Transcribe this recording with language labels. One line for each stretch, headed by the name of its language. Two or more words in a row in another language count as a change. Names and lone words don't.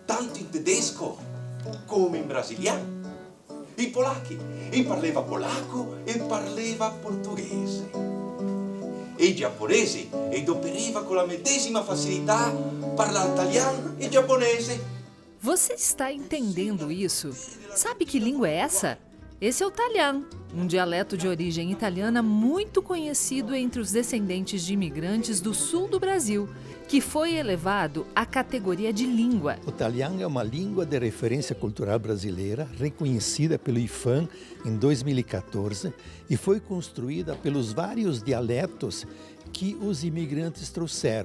Venetian: tanto in tedesco come in brasiliano. I polacchi, e parleva polacco e parleva portoghese. E i giapponesi, e doperiva con la medesima facilità parlare italiano e giapponese.
Portuguese: Você está entendendo isso? Sabe que língua é essa? Esse é o Talhã, um dialeto de origem italiana muito conhecido entre os descendentes de imigrantes do sul do Brasil, que foi elevado à categoria de língua. O Talhã é uma língua de referência cultural brasileira, reconhecida pelo IFAM em 2014 e foi construída pelos vários dialetos que os imigrantes trouxeram.